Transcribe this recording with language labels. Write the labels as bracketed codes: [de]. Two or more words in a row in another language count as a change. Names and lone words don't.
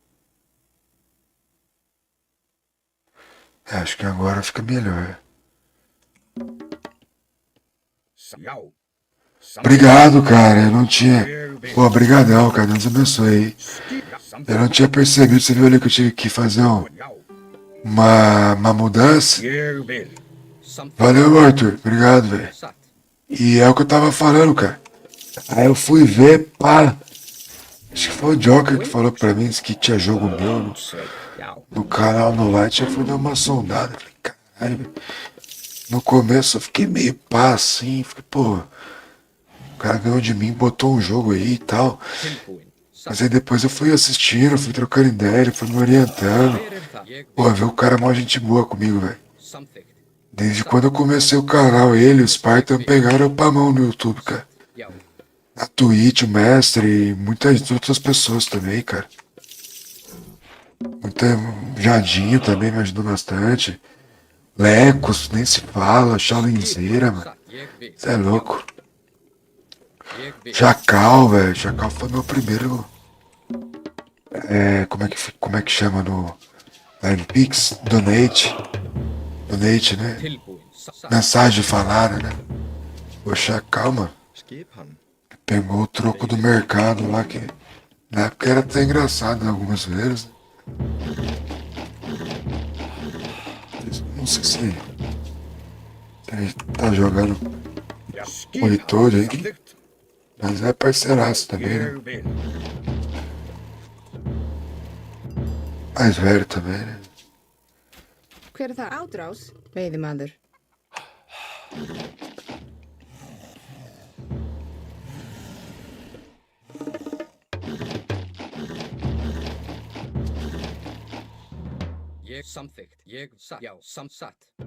[pt] Acho que agora fica melhor. Yau. Something. Obrigado, cara. Eu não tinha. Pô, obrigadão, cara. Deus abençoe aí. Eu não tinha percebido. Você viu ali que eu tive que fazer Yau. uma mudança? Yeah. Bill. Something. Valeu, Arthur. Obrigado, velho. [is] Satt. [pt] E é o que eu tava falando, cara. Aí eu fui ver, pá. Acho que foi o Joker que falou pra mim que tinha jogo meu Yau. no canal no Light. Eu fui dar uma sondada. Falei, caralho, velho. No começo eu fiquei meio pá assim. Fiquei, pô. O cara ganhou de mim, botou um jogo aí e tal. [is] Tilbúin. Satt. [pt] Mas aí depois eu fui assistindo, fui trocando ideia, ele foi me orientando. [is] Ég [pt] Pô, viu o cara é mó gente boa comigo, velho. [is] Samþykkt. [pt] Desde quando eu comecei o canal, ele e o Spartan pegaram eu pra mão no YouTube, cara. [is] Já. [pt] Na Twitch, o Mestre e muitas outras pessoas também, cara. Muita Jadinho também me ajudou bastante. Lecos, nem se fala, Chalenzeira, mano. [is] Satt. Ég vil. [pt] Você é louco. [is] Ég vil. [pt] Chacal, velho. Chacal foi meu primeiro. Como é que chama no Line Pix? Donate. Donate, né? [is] Tilbúin. Satt. [pt] Mensagem falada, né? O Chacal, mano. [is] Skip hann. [pt] Pegou o troco do mercado lá, que na época era até engraçado algumas vezes. Não sei se ele tá jogando [is] Já, Oj, Tori. Samþykkt. Men zapasarás también. Ég vil. Es ver también. Hver er það? Átrás, veiðimaður. Ég samþykkt. Ég satt. Já, satt.